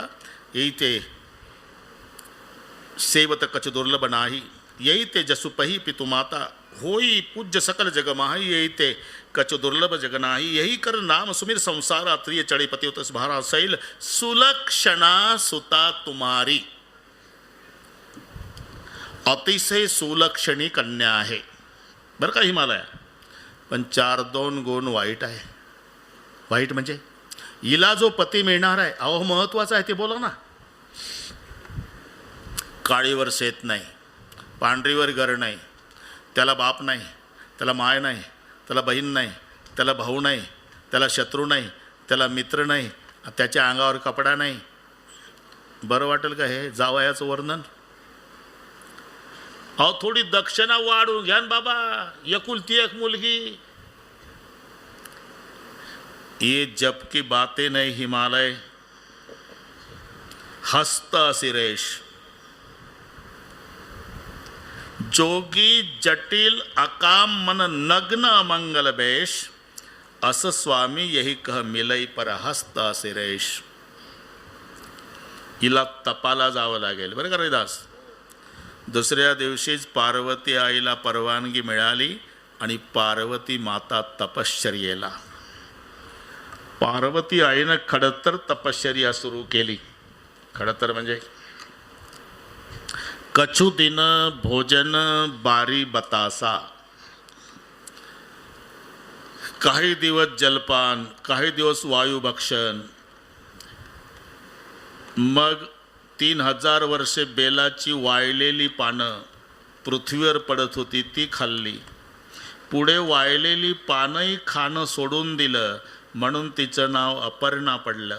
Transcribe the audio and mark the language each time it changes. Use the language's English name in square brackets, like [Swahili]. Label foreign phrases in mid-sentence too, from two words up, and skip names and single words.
[Awadhi] यही ते सेवत कच दुर्लभ नाही, यही ते जसुपही पितु माता, होई पूज्य सकल जग माही, यही ते कच दुर्लभ जग नाही. यही कर नाम सुमिर संसारा, त्रिय चढ़े पति उतस भारा शैल, सुलक्षणा सुता तुम्हारी. [Marathi] अतिशय सुलक्षणी कन्या आहे बरं का हिमालया, पण 4-2 गुण वाईट आहे. वाईट म्हणजे हिला जो पती मिळणार आहे, अहो महत्वाचं आहे ते बोला ना. काळीवर शेत नाही, पांढरीवर घर नाही, त्याला बाप नाही, त्याला माय नाही, त्याला बहीण नाही, त्याला भाऊ नाही, त्याला शत्रू नाही, त्याला मित्र नाही, त्याच्या अंगावर कपडा नाही. बरं वाटेल का हे जावयाचं वर्णन? अहो थोडी दक्षिणा वाढून घ्या ना बाबा, एकुलती एक मुलगी. [Awadhi] ये जब की बातें नहीं हिमालय, हस्त सिरेश. जोगी जटिल अकाम मन नग्न अमंगल बेश, अस स्वामी यही कह मिलई पर हस्त सिरेश. [Marathi] हिला तपाला जावं लागेल बरं का रविदास. दुसऱ्या दिवशीच पार्वती आईला परवानगी मिळाली आणि पार्वती माता तपश्चर्येला. पार्वती आईनं खडतर तपश्चर्या सुरू केली. खडतर म्हणजे [Awadhi] कछु दिन भोजन बारी बतासा. [Marathi] काही दिवस जलपान, काही दिवस वायुभक्षण. मग 3000 वर्षे बेलाची वाळलेली पानं पृथ्वीवर पडत होती ती खाल्ली. पुढे वाळलेली पानंही खाणं सोडून दिलं म्हणून तिचं नाव अपर्णा पडलं.